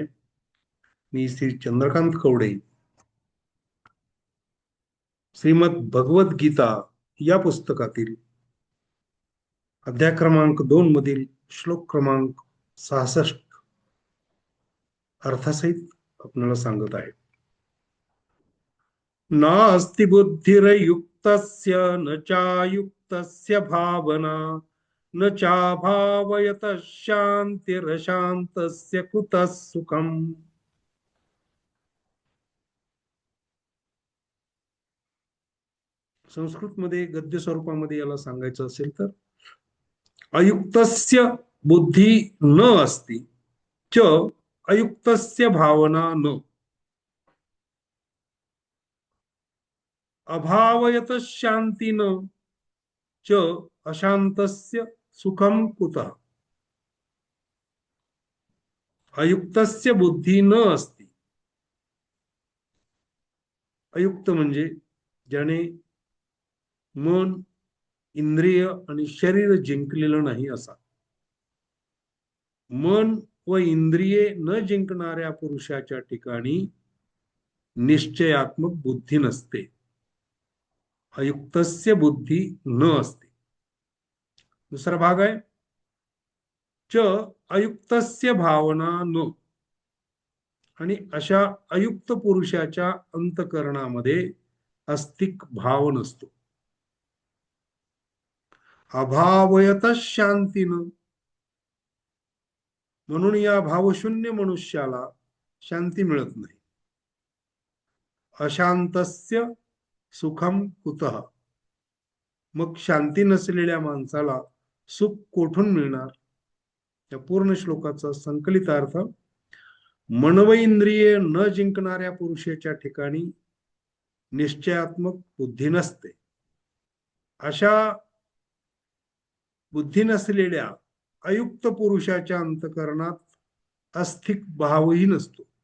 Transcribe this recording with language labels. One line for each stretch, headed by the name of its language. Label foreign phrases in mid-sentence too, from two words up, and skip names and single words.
Marathi: मी श्री चंद्रकांत कवडे. श्रीमद भगवत गीता या पुस्तकातील अध्याय क्रमांक 2 मधील श्लोक क्रमांक 66 अर्थासहित आपल्याला सांगत आहे.
Sanskrit: नास्ति बुद्धिरयुक्तस्य न चायुक्तस्य भावना न चाभावयतः शांतिरशांतस्य कुतः सुखम्.
Marathi: संस्कृत मध्ये गद्य स्वरूपामध्ये याला सांगायचं असेल तर
Sanskrit: अयुक्तस्य बुद्धी न अस्ति च अयुक्तस्य भावना न अभावयत शांती न च अशांतस्य सुखम कुतः. अयुक्तस्य बुद्धी न अस्ति.
Marathi: अयुक्त म्हणजे ज्याने मन इंद्रिय आणि शरीर जिंकलेलं नाही असा. मन व इंद्रिये न जिंकणाऱ्या पुरुषाच्या ठिकाणी निश्चयात्मक बुद्धी नसते.
Sanskrit: अयुक्तस्य बुद्धी न
Marathi: असते. दुसरा भाग आहे
Sanskrit: च अयुक्तस्य भावना न.
Marathi: आणि अशा अयुक्त पुरुषाच्या अंतकरणामध्ये अस्तिक भाव नसतो.
Sanskrit: अभावयत शांतीनं.
Marathi: म्हणून या भावशून्य मनुष्याला शांती मिळत नाही.
Sanskrit: अशांतस्य सुखम कुतः.
Marathi: मग शांती नसलेल्या माणसाला सुख कोठून मिळणार. या पूर्ण श्लोकाचा संकलित अर्थ मनव इंद्रिये न जिंकणाऱ्या पुरुषाच्या ठिकाणी निश्चयात्मक बुद्धी नसते. अशा बुद्धी नसलेल्या अयुक्त पुरुषाच्या अंतकरणात अस्थिक भावही नसतो.